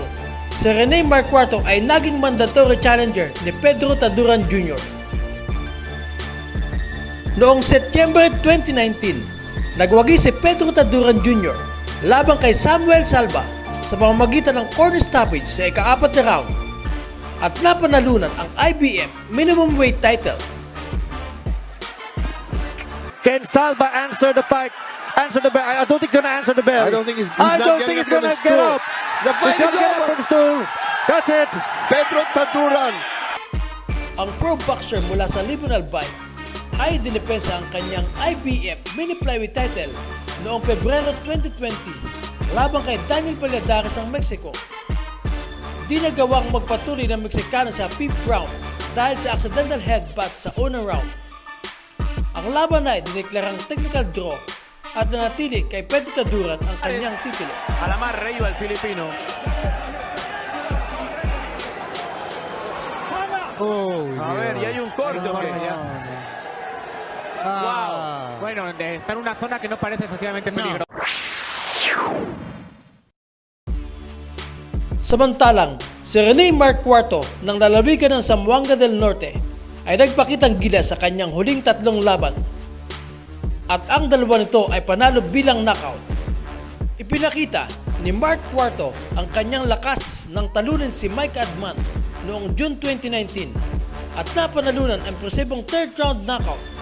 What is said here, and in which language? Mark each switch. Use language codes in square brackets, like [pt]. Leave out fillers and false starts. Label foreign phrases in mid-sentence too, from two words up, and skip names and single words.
[tl] Si Rene Mark IV ay naging mandatory challenger ni Pedro Taduran Jr. Noong September 2019, nagwagi si Pedro Taduran Jr. laban kay Samuel Salva sa pamamagitan ng [en] corner stoppage [tl] sa ika-4 na round at napanalunan ang IBF [en] minimum weight title. Can Salva answer the fight? Answer the bell? I don't think he's gonna answer the bell. I don't think he's gonna get up. The fight is over. From stool. That's it. Pedro Taduran. [tl] Ang pro boxer mula sa Libon Albay ay dinipensa ang kanyang IBF [en] mini flyweight title [tl] noong Pebrero 2020 laban kay Daniel Valladares ng Mexico. Di nagawang magpatuloy ng Meksikano sa 5th round dahil sa [en] accidental headbutt [tl] sa unang round. Ang laban ay dineklarang technical draw at nanatili kay Pedro Taduran ang kanyang titulo. [es] Alamar Reyo al Filipino. A ver, y hay un corte. Wow. Bueno, está en una zona que no parece efectivamente peligrosa. [tl] Samantalang, si Rene Mark IV ng lalawigan ng Zamboanga del Norte ay nagpakitang gilas sa kanyang huling 3 laban at ang dalawa nito ay panalo bilang knockout. Ipinakita ni Mark IV ang kanyang lakas ng talunin si Mike Adman noong June 2019 at napanalunan ang impresibong 3rd [en] round knockout.